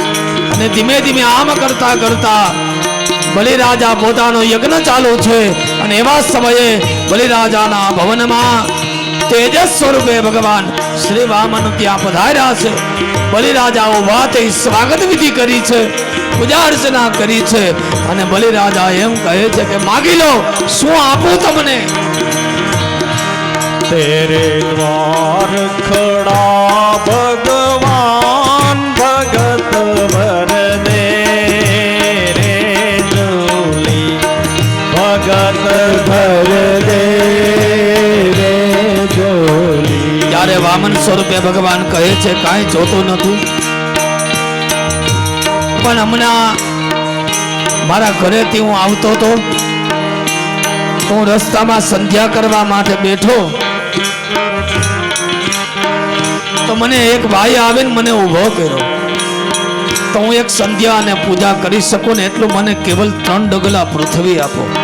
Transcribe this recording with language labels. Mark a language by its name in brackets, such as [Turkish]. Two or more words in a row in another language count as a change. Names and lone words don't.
[Gujarati] અને ધીમે ધીમે આમ કરતા કરતા બલિરાજા પોતાનો યજ્ઞ ચાલુ છે અને એવા સમયે બલિરાજાના ભવનમાં તેજસ સ્વરૂપે ભગવાન શ્રી વામન ત્યાં પધાર્યા છે. બલિરાજા ઉભા થઈ સ્વાગત વિધિ કરી છે, પૂજા અર્ચના કરી છે અને બલિરાજા એમ કહે છે કે માગી લો, શું આપું તમને? [Hindi] तेरे द्वार खड़ा भगवान भगत भर दे रे झोली भगत भर दे रे झोली. [Gujarati] ત્યારે વામન સ્વરૂપે ભગવાન કહે છે કાંઈ જોતું નથી, પણ હમણાં મારા ઘરેથી હું આવતો હતો, હું રસ્તામાં સંધ્યા કરવા માટે બેઠો તો મને એક ભાઈ આવીને મને ઊભો કર્યો, તો હું એક સંધ્યા અને પૂજા કરી શકું ને એટલું મને કેવલ 3 ડગલા પૃથ્વી આપો.